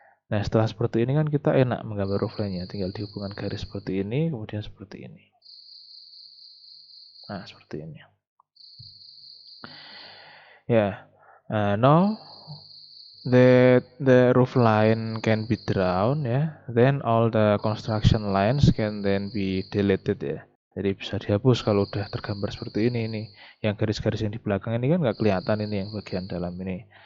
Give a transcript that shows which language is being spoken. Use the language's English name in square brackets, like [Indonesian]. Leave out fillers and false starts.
[Indonesian] Nah, setelah seperti ini kan kita enak menggambar roof line-nya, tinggal dihubungkan garis seperti ini, kemudian seperti ini. Nah, seperti ini. [English] Ya, now that the roof line can be drawn, ya, then all the construction lines can then be deleted, ya. [Indonesian] Jadi bisa dihapus kalau udah tergambar seperti ini. Yang garis-garis yang di belakang ini kan nggak kelihatan, ini yang bagian dalam ini.